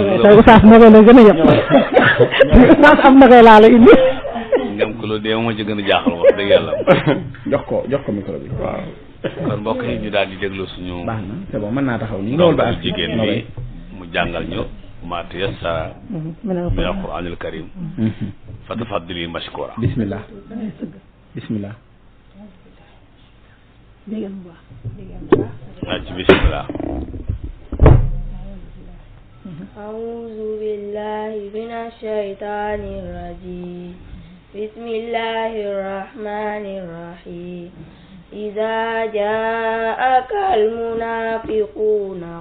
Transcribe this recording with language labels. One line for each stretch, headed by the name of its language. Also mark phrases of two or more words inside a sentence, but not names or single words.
Wolof: tey oustaz nogay la gën a yëpp oustaz am nogay laa la indi ngam ko loolu dee moo ci gën a jaaxal wax dëgg yàlla jox ko micro bi waaw kon mbokk yi ñu daal di déglu suñu baax na
French: c'est bon
Wolof: mën naa taxaw nii loolu ba ak jigéen bi mu jàngal ñu ma
Arabic: تيسر من القرآن الكريم فتفضلي مشكورة bismillah bismillah أعوذ بالله من الشيطان الرجيم بسم الله الرحمن الرحيم إذا جاءك المنافقون